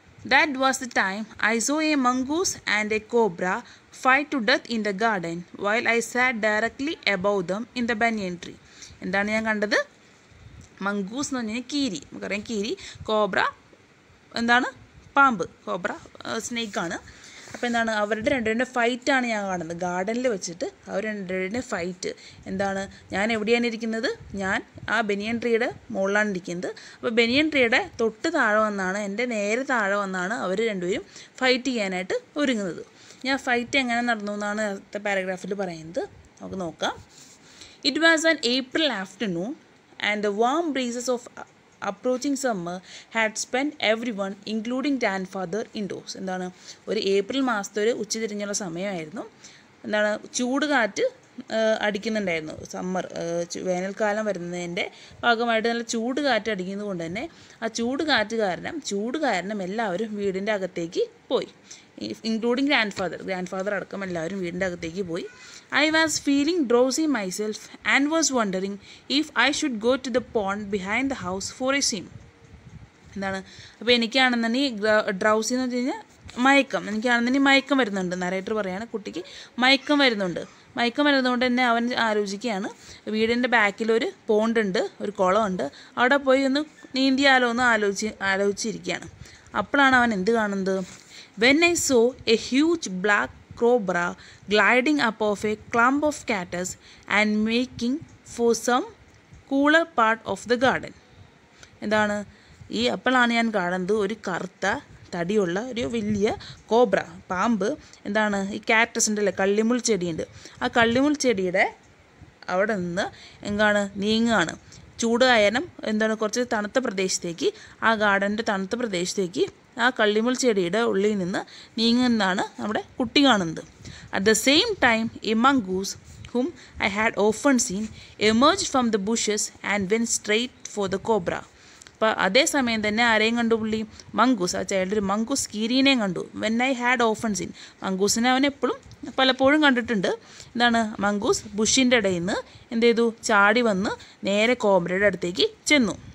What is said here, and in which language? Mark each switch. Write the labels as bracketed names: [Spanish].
[English] That was the time I saw a mongoose and a cobra fight to death in the garden while I sat directly above them in the banyan tree. [Malayalam] എന്താണ് ഞാൻ കണ്ടത്? Mongoose എന്ന് പറഞ്ഞാൽ കീരി, നമുക്കറിയാം കീരി. Cobra എന്താണ്? പാമ്പ്. കോബ്ര സ്നേക്കാണ്. അപ്പോൾ എന്താണ്, അവരുടെ രണ്ടുപേരുടെ ഫൈറ്റാണ് ഞാൻ കാണുന്നത് ഗാർഡനിൽ വെച്ചിട്ട്. അവർ രണ്ടുപേരുടെ ഫൈറ്റ് എന്താണ്, ഞാൻ എവിടെയാണ് ഇരിക്കുന്നത്? ഞാൻ ആ ബനിയൻ ട്രീയുടെ മുകളിലാണ് ഇരിക്കുന്നത്. അപ്പോൾ ബനിയൻ ട്രീയുടെ തൊട്ട് താഴെ വന്നാണ്, എൻ്റെ നേരെ താഴെ വന്നാണ് അവർ രണ്ടുപേരും ഫൈറ്റ് ചെയ്യാനായിട്ട് ഒരുങ്ങുന്നത്. ഞാൻ ഫൈറ്റ് എങ്ങനെ നടന്നു എന്നാണ് അടുത്ത പാരഗ്രാഫിൽ പറയുന്നത്. നമുക്ക് നോക്കാം. [English] It was an April afternoon and the warm breezes of approaching summer had spend everyone including grandfather indoors. [Malayalam] എന്താണ്, ഒരു ഏപ്രിൽ മാസത്തെ ഒരു ഉച്ചതിരിഞ്ഞുള്ള സമയമായിരുന്നു. എന്താണ്, ചൂട് കാറ്റ് അടിക്കുന്നുണ്ടായിരുന്നു. സമ്മർ, വേനൽക്കാലം വരുന്നതിൻ്റെ ഭാഗമായിട്ട് നല്ല ചൂട് കാറ്റ് അടിക്കുന്നത് കൊണ്ട് തന്നെ ആ ചൂട് കാരണം എല്ലാവരും വീടിൻ്റെ അകത്തേക്ക് പോയി, [English] including grandfather [Malayalam] അടക്കം എല്ലാവരും വീടിൻ്റെ അകത്തേക്ക് പോയി. [English] I was feeling drowsy myself and was wondering if I should go to the pond behind the house for a swim. [Malayalam] എന്താണ്, അപ്പോൾ എനിക്കാണെന്നുണ്ടെങ്കിൽ ഡ്രൗസി എന്ന് വെച്ച് കഴിഞ്ഞാൽ എനിക്കാണെന്നുണ്ടെങ്കിൽ മയക്കം വരുന്നുണ്ട്. നരേറ്റർ പറയാണ് കുട്ടിക്ക് മയക്കം വരുന്നതുകൊണ്ട് തന്നെ അവൻ ആലോചിക്കുകയാണ്, വീടിൻ്റെ ബാക്കിൽ ഒരു പോണ്ടുണ്ട്, ഒരു കുളമുണ്ട്, അവിടെ പോയി ഒന്ന് നീന്തിയാലോ എന്ന് ആലോചിച്ചിരിക്കുകയാണ്. അപ്പോഴാണ് അവൻ എന്ത് കാണുന്നത്? [English] When I saw a huge black cobra gliding up of a clump of cactus and making for some cooler part of the garden. [Malayalam] എന്താണ്, അപ്പോഴാണ് ഞാൻ കാണുന്നത് ഒരു കറുത്ത തടിയുള്ള ഒരു വലിയ കോബ്ര, പാമ്പ്. എന്താണ്, ഈ കാക്ടസിൻ്റെ അല്ലേ, കള്ളിമുൾ ചെടിയുണ്ട്, ആ കള്ളിമുൾ ചെടിയുടെ അവിടെ നിന്ന് നീങ്ങുകയാണ്. ചൂട് കാരണം എന്താണ്, കുറച്ച് തണുത്ത പ്രദേശത്തേക്ക്, ആ ഗാർഡൻ്റെ തണുത്ത പ്രദേശത്തേക്ക് ആ കള്ളിമുൾ ചെടിയുടെ ഉള്ളിൽ നിന്ന് നീങ്ങുന്നതാണ് നമ്മുടെ കുട്ടി കാണുന്നത്. [English] At the same time a mongoose whom I had often seen emerged from the bushes and went straight for the cobra. [Malayalam] അപ്പോൾ അതേസമയം തന്നെ ആരെയും കണ്ടു പുള്ളി? മംഗൂസ്. ആ ചൈൽഡ് ഒരു മംഗൂസ് കീരീനെയും കണ്ടു. [English] when I had often seen, [Malayalam] മംഗൂസിനെ അവൻ എപ്പോഴും പലപ്പോഴും കണ്ടിട്ടുണ്ട്. എന്താണ്, മംഗൂസ് ബുഷിൻ്റെ ഇടയിൽ നിന്ന് എന്ത് ചെയ്തു, ചാടി വന്ന് നേരെ കോബ്രയുടെ അടുത്തേക്ക് ചെന്നു.